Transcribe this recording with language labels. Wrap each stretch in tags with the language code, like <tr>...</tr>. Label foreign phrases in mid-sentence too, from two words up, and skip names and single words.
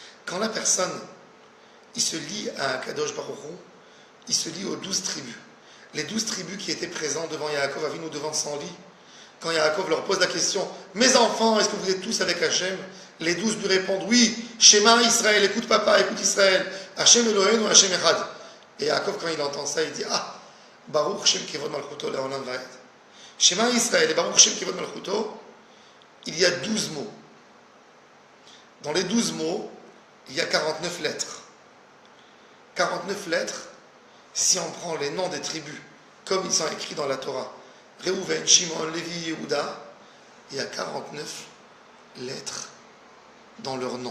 <fr>quand la personne, il se lie à</fr> <he>קדוש ברוך הוא,</he> <fr>il se lie aux 12 tribus. Les 12 tribus qui étaient présents devant Yaakov Avinu, devant son lit, quand Yaakov leur pose la question, mes enfants, est-ce que vous êtes tous avec Hachem? Les 12 lui répondent, oui,</fr> <he>שמע ישראל,</he> <fr>écoute papa, écoute Israël,</fr> <he>השם אלהינו, השם אחד.</he> <fr>Et Yaakov, quand il entend ça, il dit,</fr> <he>ah, ברוך שם כבוד מלכותו לעולם ועד. שמע ישראל et ברוך שם כבוד מלכותו,</he> <fr>il y a 12 mots. Dans les 12 mots, il y a 49 lettres. 49 lettres, si on prend les noms des tribus, comme ils sont écrits dans la Torah, Reuven, Shimon, Lévi, Yehuda, il y a 49 lettres dans leurs noms.</fr>